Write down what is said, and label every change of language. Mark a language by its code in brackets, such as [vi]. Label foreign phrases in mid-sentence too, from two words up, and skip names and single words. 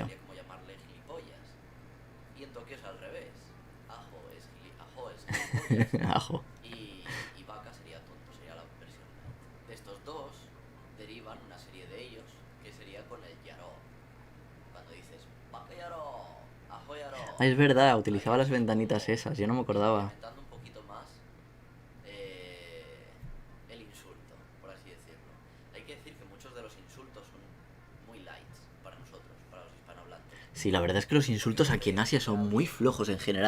[es] sería como llamarle gilipollas. Y en Tokio es al revés. Ajo es gilipollas. Ajo. Y baka sería tonto, sería la versión light. De estos dos derivan una serie de ellos que sería con el yaro. Cuando dices [ja] ばかやろう、あほやろう. [es] Ah, es verdad, utilizaba las ventanitas esas, yo no me acordaba. Aumentando un poquito más el insulto, por así decirlo. Hay que decir que muchos de los insultos son muy lights para nosotros, para los hispanohablantes. Sí, la verdad es que los insultos aquí en Asia son muy flojos en general.